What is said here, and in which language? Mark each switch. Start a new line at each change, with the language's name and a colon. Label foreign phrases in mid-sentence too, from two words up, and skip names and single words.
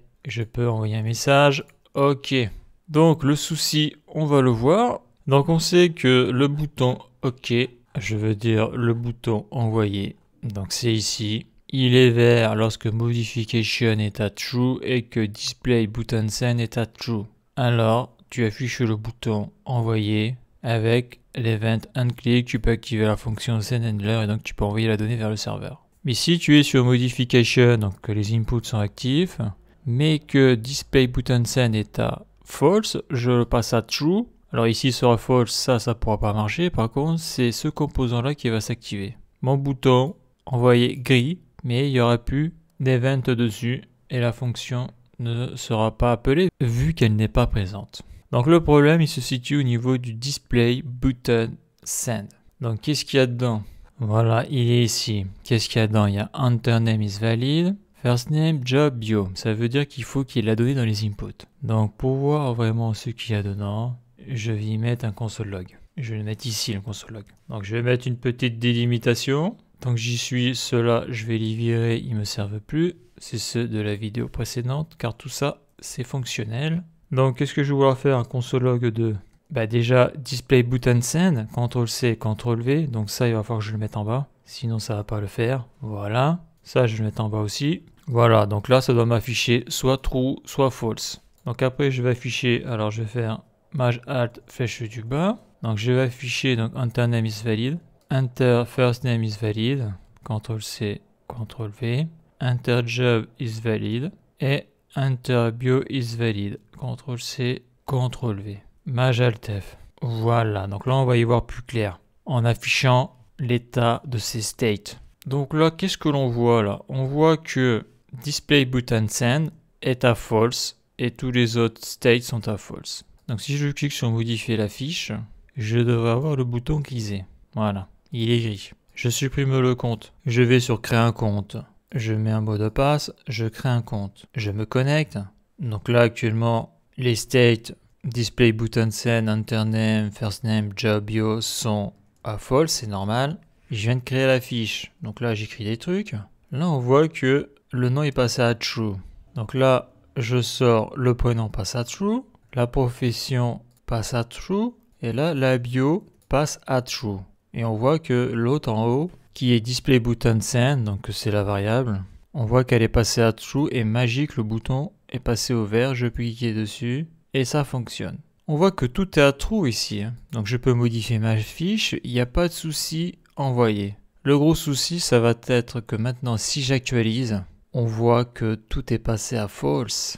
French: Je peux envoyer un message. OK. Donc le souci, on va le voir. Donc on sait que le bouton OK, je veux dire le bouton envoyer. Donc c'est ici. Il est vert lorsque modification est à true et que display button send est à true. Alors tu affiches le bouton envoyer avec l'event onClick. Tu peux activer la fonction send handler et donc tu peux envoyer la donnée vers le serveur. Mais si tu es sur modification, donc que les inputs sont actifs, mais que display button send est à false, je le passe à true. Alors ici sera false, ça pourra pas marcher. Par contre, c'est ce composant là qui va s'activer. Mon bouton envoyer gris, mais il n'y aura plus d'event dessus et la fonction ne sera pas appelée vu qu'elle n'est pas présente. Donc le problème il se situe au niveau du display button send. Donc qu'est-ce qu'il y a dedans? Voilà, il est ici. Qu'est-ce qu'il y a dedans? Il y a enter name is valid. First name, job, bio. Ça veut dire qu'il faut qu'il y ait la donnée dans les inputs. Donc pour voir vraiment ce qu'il y a dedans, je vais y mettre un console log. Je vais le mettre ici, le console log. Donc je vais mettre une petite délimitation. Tant que j'y suis, ceux-là, je vais les virer, ils ne me servent plus. C'est ceux de la vidéo précédente, car tout ça, c'est fonctionnel. Donc qu'est-ce que je vais vouloir faire? Un console log de... déjà, display button send, CTRL-C, CTRL-V. Donc ça, il va falloir que je le mette en bas. Sinon, ça ne va pas le faire. Voilà. Ça, je vais le mettre en bas aussi. Voilà, donc là, ça doit m'afficher soit true, soit false. Donc après, je vais afficher, alors je vais faire Maj Alt flèche du bas. Donc je vais afficher donc enter name is valid, enter first name is valid, CTRL-C, CTRL-V, enter job is valid et enter bio is valid, CTRL-C, CTRL-V. Maj Alt F. Voilà, donc là on va y voir plus clair en affichant l'état de ces states. Donc là, qu'est-ce que l'on voit là? On voit que display button send est à false et tous les autres states sont à false. Donc si je clique sur modifier la fiche, je devrais avoir le bouton grisé. Voilà, il est gris. Je supprime le compte. Je vais sur créer un compte. Je mets un mot de passe, je crée un compte. Je me connecte. Donc là actuellement, les states display button send, enter name, first name, job, bio sont à false, c'est normal. Je viens de créer la fiche. Donc là, j'écris des trucs. Là, on voit que le nom est passé à true. Donc là, je sors, le prénom passe à true. La profession passe à true. Et là, la bio passe à true. Et on voit que l'autre en haut, qui est display button send, donc c'est la variable, on voit qu'elle est passée à true et magique, le bouton est passé au vert. Je peux cliquer dessus et ça fonctionne. On voit que tout est à true ici. Donc je peux modifier ma fiche. Il n'y a pas de souci. Envoyer. Le gros souci, ça va être que maintenant, si j'actualise, on voit que tout est passé à false.